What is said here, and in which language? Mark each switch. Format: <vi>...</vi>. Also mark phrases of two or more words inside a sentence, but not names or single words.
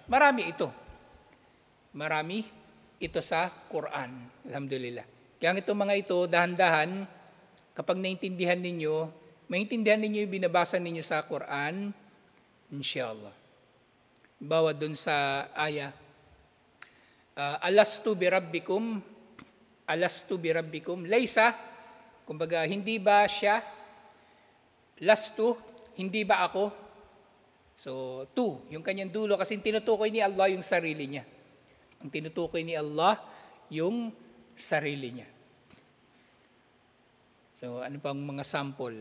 <tl>At marami ito. Marami ito sa Quran. Alhamdulillah. Kaya itong mga ito, dahan-dahan, kapag naintindihan ninyo, maintindihan ninyo yung binabasa ninyo sa Quran, inshallah. Bawa dun sa ayah,</tl> <ar>ألست بربكم,</ar> <tl>laysa, kumbaga, hindi ba siya, lastu, hindi ba ako, so, tu, yung kanyang dulo, kasi tinutukoy ni Allah yung sarili niya. Ang tinutukoy ni Allah, yung sarili niya. So, ano pang mga sample?</tl>